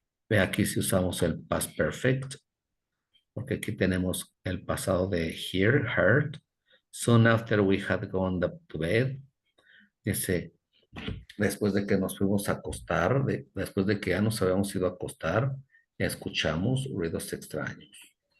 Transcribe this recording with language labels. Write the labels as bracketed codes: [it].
[es] Ve aquí si usamos el past perfect, porque aquí tenemos el pasado de heard. [en] Soon after we had gone to bed. [es] Dice, después de que nos fuimos a acostar, después de que ya nos habíamos ido a acostar, escuchamos ruidos extraños.